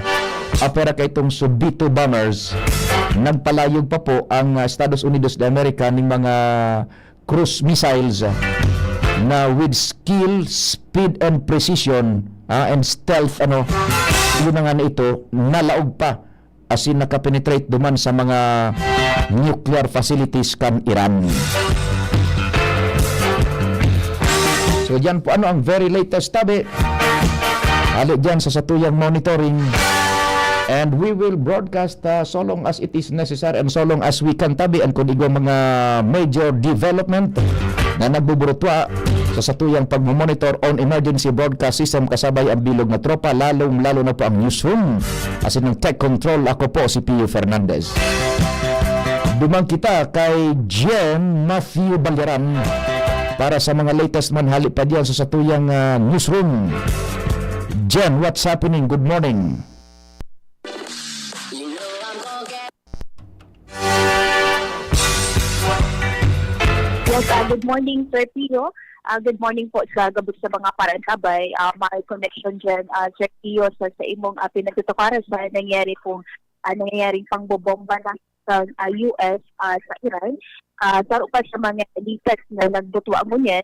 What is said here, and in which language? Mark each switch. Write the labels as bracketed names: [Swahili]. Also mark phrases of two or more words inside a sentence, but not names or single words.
[Bikol] Affair kay itong Subito bombers nagpalayog pa po ang Estados Unidos de America ning mga [English] cruise missiles [Bikol] na [English] with skill, speed and precision and stealth [Bikol] yun na nga na ito nalaog pa asin nakapenetrate duman sa mga [English] nuclear facilities [Bikol] kan Iran. So dyan po ang [English] very latest [Bikol] tabi hali dyan sa satuyang monitoring [English] and we will broadcast so long as it is necessary and so long as we can [Bikol] tabi and kung igwa mga [English] major development [Bikol] na nagbuburutwa sa satuyang pagmamonitor [English] on emergency broadcast system [Bikol] kasabay ang bilog na tropa lalo na po ang newsroom asin ng [English] tech control. [Bikol] Ako po si Pio Fernandez. Dumang kita kay Jen Matthew Balyaran para sa mga latest manhali pa diyan sa satuyang newsroom. [English] Jen, what's happening? Good morning. Yes, good morning, Sir Pio. Good morning [Bikol] po sa gabos sa mga parantabay. My connection dyan, Sir Pio, sa imong pinagtutukaran sa nangyayaring pangbobomba na sa US sa Iran. Saro pa sa mga leaks na nagbutwa mo yan.